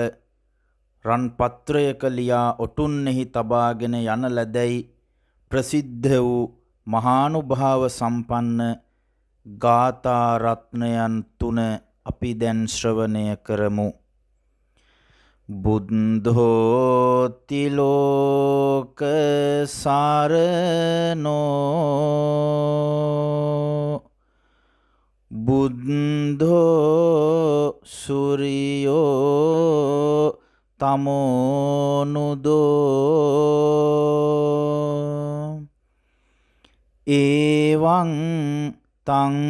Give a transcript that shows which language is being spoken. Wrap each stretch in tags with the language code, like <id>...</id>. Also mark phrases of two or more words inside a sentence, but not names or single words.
<si>රන් පත්‍රයක ලියා ඔටුන්නෙහි තබාගෙන යන ලැබැයි ප්‍රසිද්ධ වූ මහානුභාව සම්පන්න ගාථා රත්නයන් තුන අපි දැන් ශ්‍රවණය කරමු.</si> <pi>බුද්ධෝ තිලෝක සාරනෝ බුද්ධෝ සූරියෝ තමෝනුදෝ එවං තං</pi>